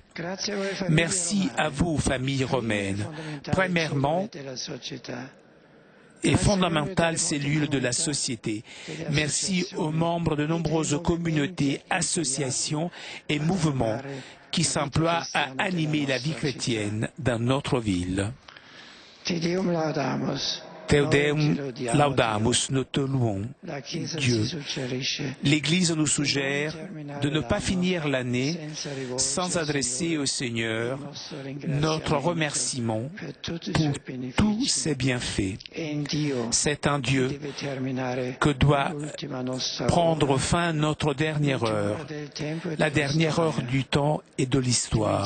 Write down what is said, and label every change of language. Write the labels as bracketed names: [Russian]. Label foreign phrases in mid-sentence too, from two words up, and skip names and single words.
[French] Merci à vous, famille romaine, premièrement et fondamentale cellule de la société. Merci aux membres de nombreuses communautés, associations et mouvements qui s'emploient à animer la vie chrétienne dans notre ville. [Latin] Te Deum laudamus, [French] nous te louons, Dieu. L'Église nous suggère de ne pas finir l'année sans adresser au Seigneur notre remerciement pour tous ses bienfaits. C'est en Dieu que doit prendre fin notre dernière heure, la dernière heure du temps et de l'histoire.